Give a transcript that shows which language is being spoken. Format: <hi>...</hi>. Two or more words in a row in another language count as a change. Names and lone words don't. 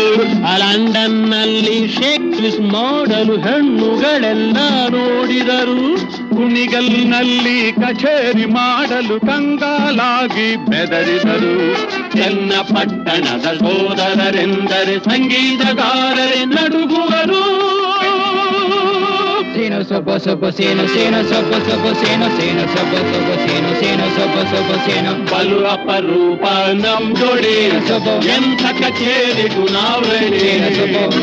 <kn>ಲಂಡನ್ನಲ್ಲಿ</kn> <en>shake twist</en> <kn>ಮಾಡಲು ಹೆಣ್ಣುಗಳೆಲ್ಲ ನೋಡಿದರು. ಕುಣಿಗಲ್ನಲ್ಲಿ ಕಚೇರಿ ಮಾಡಲು ಕಂಗಾಲಾಗಿ ಬೆದರಿದರು. ಚನ್ನಪಟ್ಟಣದ ಸೋದರರೆಂದರೆ ಸಂಗೀತಗಾರರೇ ನಡುಗುವರು. sino sopo sopo sino sino sopo sopo sino sino sopo sopo sino sino sopo sopo sino ಬಲು ಅಪರೂಪ ನಮ್ ಜೋಡಿ sino sopo ಎಂಥ ಕಚೇರಿಗೂ ನಾವು ರೆಡಿ. sino sopo</kn>